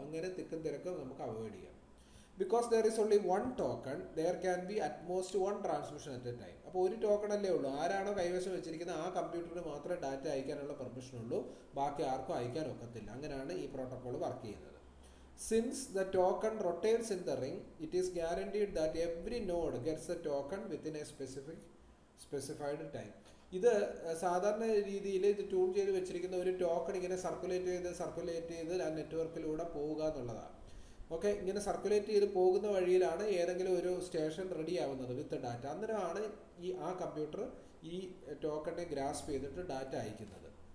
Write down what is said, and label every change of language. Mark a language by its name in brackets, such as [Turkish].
[Malayalam] അങ്ങനെ തിക്കും തിരക്കും നമുക്ക് അവോയ്ഡ് ചെയ്യാം. [English] Because there is only one token there can be at most one transmission at a time. [Malayalam] അപ്പോൾ ഒരു ടോക്കൺ അല്ലേ ഉള്ളൂ. ആരാണോ കൈവശം വെച്ചിരിക്കുന്നത് ആ കമ്പ്യൂട്ടറിന് മാത്രമേ ഡാറ്റ അയക്കാനുള്ള പെർമിഷൻ ഉള്ളൂ. ബാക്കി ആർക്കും അയക്കാൻ ഒക്കത്തില്ല. അങ്ങനെയാണ് ഈ പ്രോട്ടോകോൾ വർക്ക് ചെയ്യുന്നത്. [English] Since the token rotates in the ring, it is guaranteed that every node gets the token within a specified time. [Malayalam] ഇത് സാധാരണ രീതിയിൽ ഇത് ട്യൂൺ ചെയ്ത് വെച്ചിരിക്കുന്ന ഒരു ടോക്കൺ ഇങ്ങനെ സർക്കുലേറ്റ് ചെയ്ത് ആ നെറ്റ്വർക്കിലൂടെ പോവുക എന്നുള്ളതാണ്. ഓക്കെ, ഇങ്ങനെ സർക്കുലേറ്റ് ചെയ്ത് പോകുന്ന വഴിയിലാണ് ഏതെങ്കിലും ഒരു സ്റ്റേഷൻ റെഡി ആവുന്നത് വിത്ത് ഡാറ്റ. അന്നേരമാണ് ആ കമ്പ്യൂട്ടർ ഈ ടോക്കണിനെ ഗ്രാസ്പ് ചെയ്തിട്ട് ഡാറ്റ അയക്കുന്നത്.